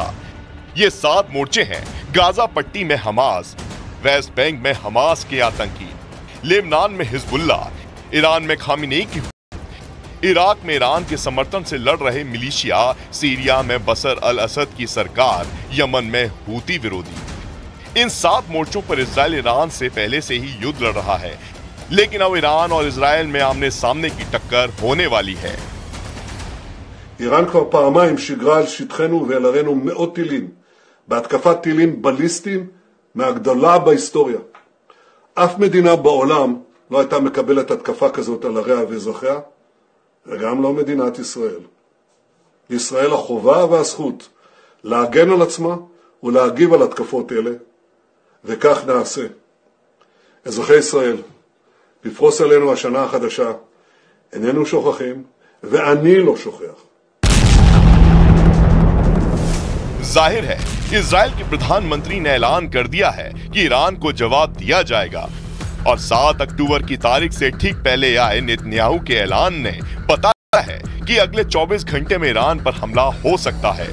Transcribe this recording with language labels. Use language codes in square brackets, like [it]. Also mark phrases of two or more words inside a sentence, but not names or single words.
[hi] ये 7 मोर्चे हैं: गाजा पट्टी में हमास, वेस्ट बैंक में हमास के आतंकी, लेबनान में हिजबुल्लाह, ईरान में खामिनेई की, इराक में ईरान के समर्थन से लड़ रहे मिलिशिया, सीरिया में बशर अल असद की सरकार, यमन में हूती विरोधी। इन 7 मोर्चों पर इजराइल ईरान से पहले से ही युद्ध लड़ रहा है, लेकिन अब ईरान और इजराइल में आमने सामने की टक्कर होने वाली है। [he] איראן כבר פעמיים שיגרה על שטחנו ועל ערינו מאות טילים, בהתקפת טילים בליסטיים מהגדולה בהיסטוריה. אף מדינה בעולם לא הייתה מקבלת התקפה כזאת על עריה ואזרחיה, וגם לא מדינת ישראל. לישראל החובה והזכות להגן על עצמה ולהגיב על התקפות אלה, וכך נעשה. אזרחי ישראל, לפרוס עלינו השנה החדשה, איננו שוכחים, ואני לא שוכח. [hi] जाहिर है इजराइल के प्रधानमंत्री ने ऐलान कर दिया है कि ईरान को जवाब दिया जाएगा और 7 अक्टूबर की तारीख से ठीक पहले आए नेतन्याहू के ऐलान ने बताया है कि अगले 24 घंटे में ईरान पर हमला हो सकता है।